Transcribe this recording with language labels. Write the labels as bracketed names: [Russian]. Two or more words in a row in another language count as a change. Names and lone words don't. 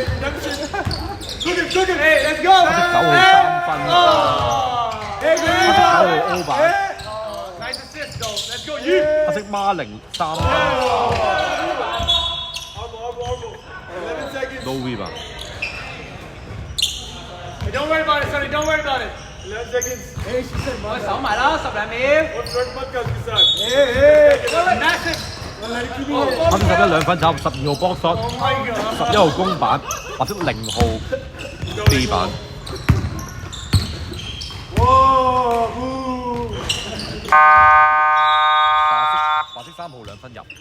[English] Good, hey, let's go! [Cantonese] 黑色9號3分炒， [English] Hey, [Cantonese] 黑色9號 O 板， [English] nice assist, though. Let's go, you! [Cantonese] 黑色孖零3分 [English] 11 seconds. ，low V 吧。 Hey, don't worry about it, Sonny. Don't worry about it. 11 seconds. Hey, she said, "Man, [Cantonese] 手埋啦，10兩秒。 [English] what's your podcast, Kisan?" Hey, massive. [Cantonese] 黑色11 2分炒，12號 [English] box shot， Oh my God. [Cantonese] 11號攻板，白色0號 D 板。 [English] Whoa, ooh. [Cantonese] 白色3號2分入。